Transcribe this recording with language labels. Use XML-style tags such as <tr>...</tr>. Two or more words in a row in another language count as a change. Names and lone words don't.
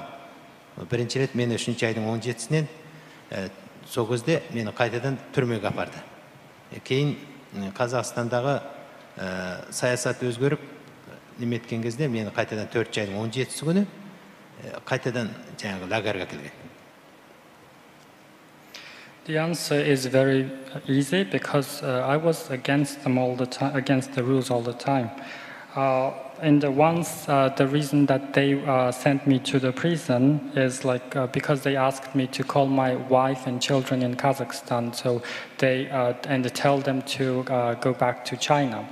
<kk>Бірінші рет мені 3-ші айдың 17-сінен сол кезде мені қайтадан түрмеге апарды. Кейін Қазақстандағы саясат өзгеріп, неметкен кезде мені қайтадан 4-ші айдың 17-сі күні қайтадан жаңағы лагерге келген.</kk> <en>The answer is very easy because I was against them all the time, against the rules all the time. And once the reason that they sent me to the prison is like because they asked me to call my wife and children in Kazakhstan, so they and tell them to go back to China.</en>